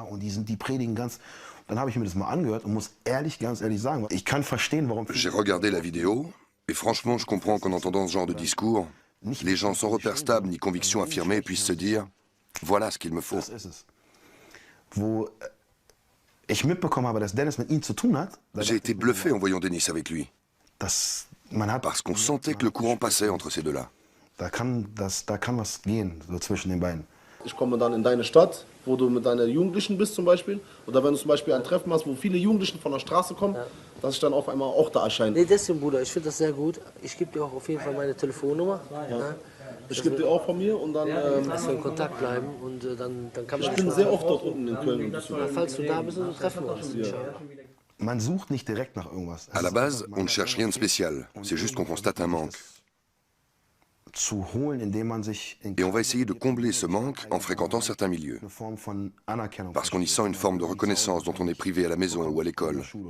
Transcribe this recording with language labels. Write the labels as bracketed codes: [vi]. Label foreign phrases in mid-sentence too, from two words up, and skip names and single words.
[fr] J'ai regardé la vidéo, et franchement, je comprends qu'en entendant ce genre de discours, les gens sans repères stables ni convictions affirmées puissent se dire « Voilà ce qu'il me faut ». J'ai été bluffé en voyant Denis avec lui. Parce qu'on sentait que le courant passait entre ces deux-là. [de] Ich komme dann in deine Stadt, wo du mit deinen Jugendlichen bist zum Beispiel. Oder wenn du zum Beispiel ein Treffen hast, wo viele Jugendlichen von der Straße kommen, dass ich dann auf einmal auch da erscheine. Nee, deswegen, Bruder, ich finde das sehr gut. Ich gebe dir auch auf jeden Fall meine Telefonnummer. Ja. Ich gebe dir auch von mir und dann... dass wir in Kontakt bleiben und dann kann man... Ich bin sehr oft dort unten in Köln. Falls du da bist, dann treffen wir uns. [fr] À la base, on ne cherche rien de spécial. C'est juste qu'on constate un manque. Et on va essayer de combler ce manque en fréquentant certains milieux. Parce qu'on y sent une forme de reconnaissance dont on est privé à la maison ou à l'école.